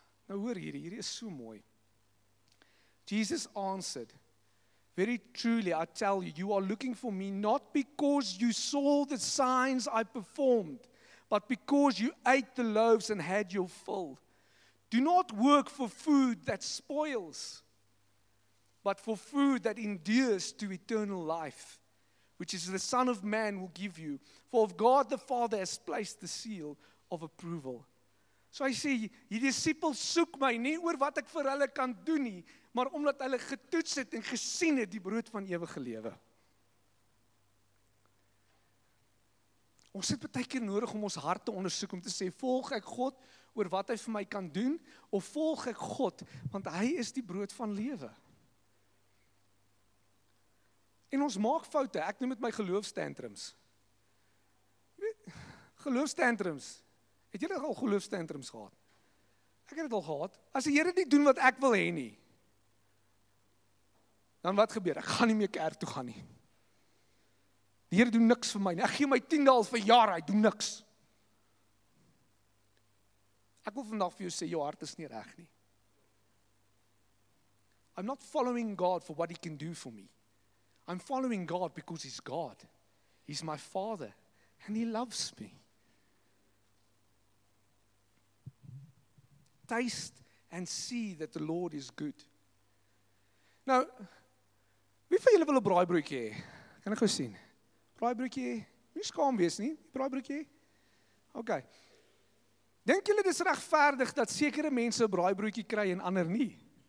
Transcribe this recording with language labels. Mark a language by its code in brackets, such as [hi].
[af] Nou hoor hierdie is so mooi. [en] Jesus answered, very truly I tell you, you are looking for me not because you saw the signs I performed, but because you ate the loaves and had your fill. Do not work for food that spoils, but for food that endures to eternal life, which is the Son of Man will give you. For of God the Father has placed the seal of approval. [af] So hy sê, die disippels soek my nie oor wat ek vir hulle kan doen nie, maar omdat hulle getoets het en gesien het die brood van ewige lewe. Ons het baie keer nodig om ons hart te ondersoek, om te sê, volg ek God oor wat hy vir my kan doen, of volg ek God, want hy is die brood van lewe. En ons maak foute, ek noem dit my geloofstantrums. Geloofstantrums. Het julle al geloofstantrums gehad? Ek het dit al gehad. As die Here nie doen wat ek wil hê nie, dan wat gebeur? Ek gaan nie meer kerk toe gaan nie. Die Here doen niks vir my nie. Ek gee my 10de al vir jare, hy doen niks. Ek wil vandag vir jou sê, jou hart is nie reg nie. [en] I'm not following God for what he can do for me. I'm following God because he's God. He's my Father and he loves me. Taste and see that the Lord is good. [af] Nou, wie van julle wil 'n braaibroodjie hê? Kan ek gou sien? Braaibroodjie hê? Nie skaam wees nie, braaibroodjie hê? OK. Dink julle dis regverdig dat sekere mense 'n braaibroodjie kry en ander nie?